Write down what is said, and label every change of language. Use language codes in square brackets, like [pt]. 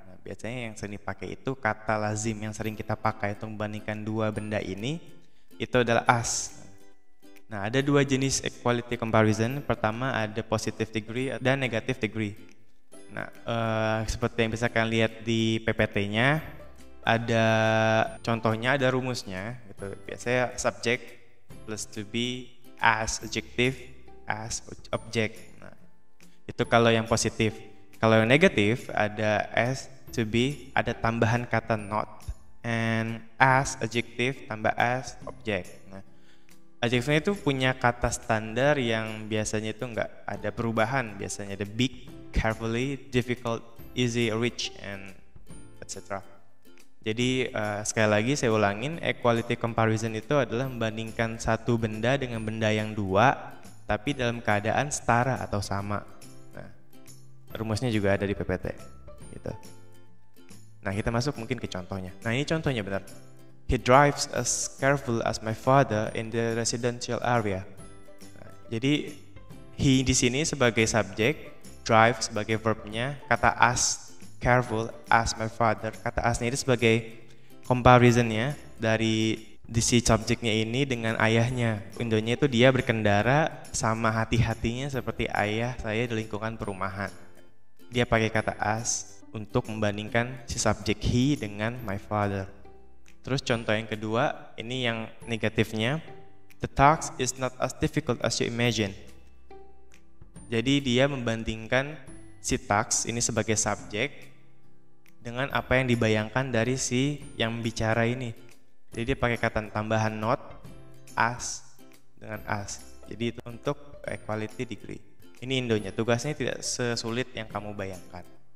[id] Nah, biasanya yang sering dipakai itu kata lazim yang sering kita pakai untuk membandingkan 2 benda ini itu adalah as. Nah, ada 2 jenis equality comparison. Pertama ada positive degree dan negative degree. Nah, seperti yang bisa kalian lihat di PPT-nya, ada contohnya, ada rumusnya. Gitu. [en] Biasanya subject plus to be as adjective as object. [id] Nah, itu kalau yang positif. Kalau yang negatif ada as to be, ada tambahan kata not, and as adjective tambah as object. Nah, adjektifnya itu punya kata standar yang biasanya itu enggak ada perubahan. [en] Biasanya ada big, carefully, difficult, easy, rich, and etc. [id] Jadi sekali lagi saya ulangin, equality comparison itu adalah membandingkan satu benda dengan benda yang 2 tapi dalam keadaan setara atau sama. Nah, rumusnya juga ada di PPT gitu. Nah, kita masuk mungkin ke contohnya. Nah, ini contohnya benar. [en] He drives as careful as my father in the residential area. [id] Nah, jadi he di sini sebagai subjek, drive sebagai verbnya, kata as, [en] careful as my father. [id] Kata asnya itu sebagai comparisonnya dari si subjeknya ini dengan ayahnya. Indonya itu dia berkendara sama hati-hatinya seperti ayah saya di lingkungan perumahan. Dia pakai kata as untuk membandingkan si subjek he dengan [en] my father. [id] Terus contoh yang kedua, ini yang negatifnya. [en] The task is not as difficult as you imagine. [id] Jadi dia membandingkan si task ini sebagai subjek dengan apa yang dibayangkan dari si yang bicara ini. Jadi dia pakai kata tambahan not, as, dengan as. Jadi itu untuk equality degree. Ini Indonya, tugasnya tidak sesulit yang kamu bayangkan.